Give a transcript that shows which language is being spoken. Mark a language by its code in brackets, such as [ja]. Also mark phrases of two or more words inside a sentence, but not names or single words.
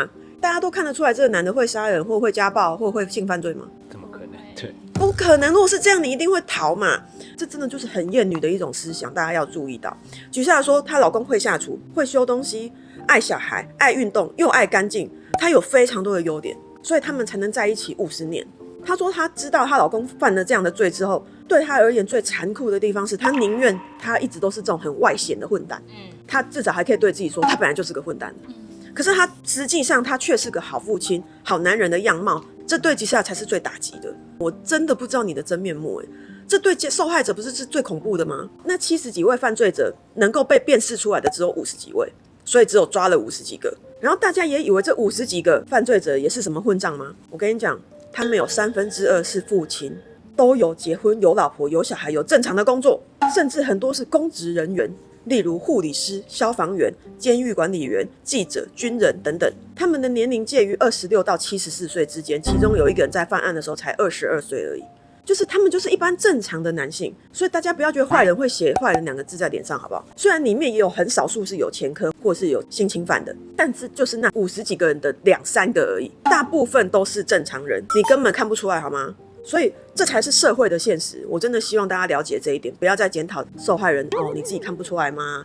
[zh] 大家都看得出來這個男的會殺人或會家暴或會性犯罪嗎？怎麼可能？對，不可能。如果是這樣，你一定會逃嘛。這真的就是很厭女的一種思想，大家要注意到。吉塞爾說她老公會下廚，會修東西，愛小孩，愛運動，又愛乾淨，他有非常多的優點，所以他們才能在一起50年。她說她知道她老公犯了這樣的罪之後，對她而言最殘酷的地方是她寧願他一直都是這種很外顯的混蛋，她至少還可以對自己說他本來就是個混蛋。可是他實際上他卻是個好父親、好男人的樣貌，這對吉塞爾才是最打擊的。我真的不知道你的真面目這對受害者不是最恐怖的嗎？那70 幾位犯罪者能夠被辨識出來的只有50幾位，所以只有抓了50幾個。然後大家也以為這50幾個犯罪者也是什麼混賬嗎？我跟你講，他們有2/3是父親，都有結婚、有老婆、有小孩、有正常的工作，甚至很多是公職人員，例如護理師、消防員、監獄管理員、記者、軍人等等。他們的年齡介於26到74歲之間，其中有一個人在犯案的時候才22歲而已。就是他們就是一般正常的男性，所以大家不要覺得壞人會寫壞人2個字在臉上，好不好？雖然裡面也有很少數是有前科或是有性侵犯的，但是就是那50幾個人的2-3個而已，大部分都是正常人，你根本看不出來，好嗎？所以這才是社會的現實。我真的希望大家了解這一點，不要再檢討受害人哦，你自己看不出來嗎？